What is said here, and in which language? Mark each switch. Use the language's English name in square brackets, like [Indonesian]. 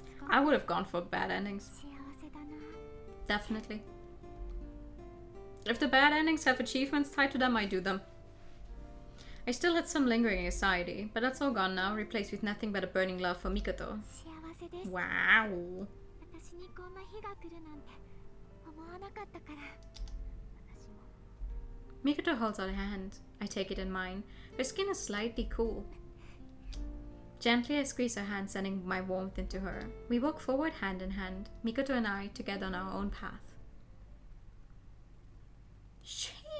[English] I would have gone for bad endings. [Japanese] 幸せだな。 [English] Definitely. If the bad endings have achievements tied to them, I do them. I still had some lingering anxiety, but that's all gone now, replaced with nothing but a burning love for Mikoto. [Japanese] 幸せです。 [English] Wow. [Japanese] 私にこんな日が来るなんて思わなかったから。私も。 [English] Mikoto holds out a hand. I take it in mine. Her skin is slightly cool. Gently I squeeze her hand, sending my warmth into her. We walk forward hand in hand, Mikoto and I together on our own path. Sheesh.